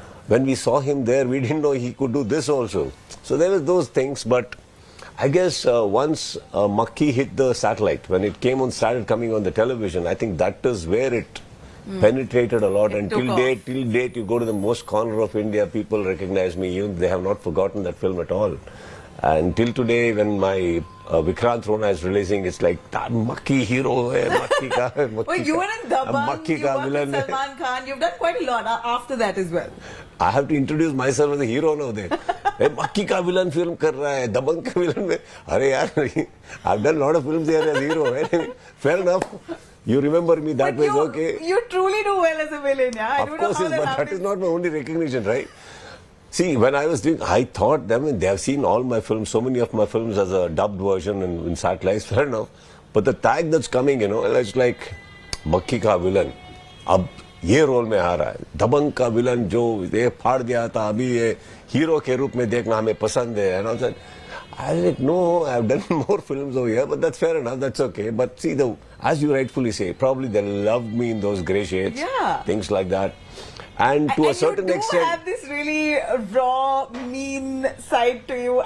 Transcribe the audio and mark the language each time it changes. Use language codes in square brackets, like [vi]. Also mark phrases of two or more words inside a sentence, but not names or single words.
[en] When we saw him there, we didn't know he could do this also. So there was those things, but I guess once Makki hit the satellite, when it came on, started coming on the television, I think that is where it penetrated a lot. And till date, you go to the most corner of India, people recognize me. Even they have not forgotten that film at all. And till today, when my Vikrant Rona is releasing, it's like, that [hi] मक्खी हीरो है, मक्खी का है, [en] Makki Well, you were in Dabangg, you worked with Salman Khan, you've done quite a lot after that as well. I have to introduce myself as a hero now there. [hi] Hey, मक्खी का [en] villain film [hi] कर रहा है, दबंग का विलेन में. अरे यार, [en] I've done a lot of films here as hero. Right? Fair enough. You remember me that way, okay. You truly do well as a villain, yeah. I don't know how but that is not my only recognition, right? See, when I was doing, I thought, they have seen all my films, so many of my films as a dubbed version and in satellites, fair enough. But the tag that's coming, it's like, [hi] मक्खी का विलेन. अब ये रोल में आ रहा है. दबंग का विलेन जो ये फाड़ दिया था, अभी ये हीरो के रूप में देखना हमें पसंद है. [en] And I was like, no, I've done more films over here, but that's fair enough, that's okay. But see, as you rightfully say, probably they loved me in those grey shades, things like that. And to a certain extent, you have this really raw, mean side to you.